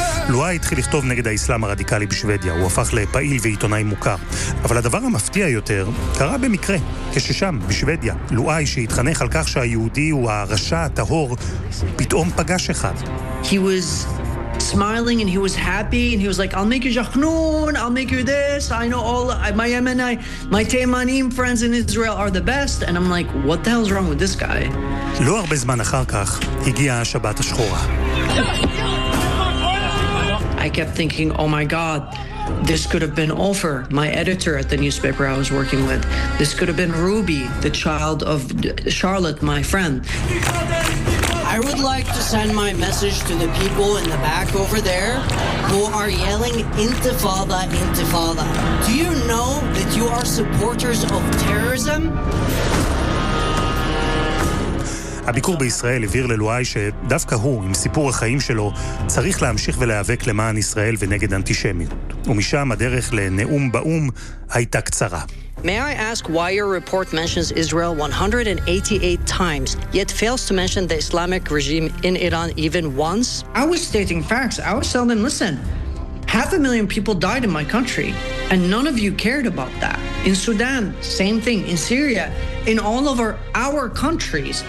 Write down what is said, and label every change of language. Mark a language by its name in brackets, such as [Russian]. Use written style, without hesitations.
[Hebrew] לואי התחיל לכתוב נגד האסלאם הרדיקלי בשוודיה. הוא הפך לפעיל ועיתונאי מוכר. אבל הדבר המפתיע יותר קרה במקרה, כששם, בשוודיה, לואי שהתחנך על כך שהיהודי הוא הרשע הטהור, פתאום פגש אחד. [English] He was smiling and he was happy and he was like, I'll make you jachnoon, I'll make you this, I know all my Yemeni, my Tamanim friends in Israel are the best. And I'm like, what the hell is wrong with this guy? [Hebrew] לא הרבה זמן אחר כך הגיעה השבת השחורה. [English] I kept thinking, oh my God, this could have been Ofer, my editor at the newspaper I was working with. This could have been Ruby, the child of Charlotte, my friend. I would like to send my message to the people in the back over there who are yelling, Intifada, Intifada. Do you know that you are supporters of terrorism? [Hebrew] הביקור בישראל הבהיר ללואי שדווקא הוא, עם סיפור החיים שלו, צריך להמשיך ולהיאבק למען ישראל ונגד אנטישמיות. ומשם הדרך לנאום באום הייתה קצרה. [English] May I ask why your report mentions Israel 188 times, yet fails to mention the Islamic regime in Iran even once? I was stating facts. I was telling them, listen, 500,000 people died in my country, and none of you cared about that. In Sudan, same thing. In Syria, in all of our countries.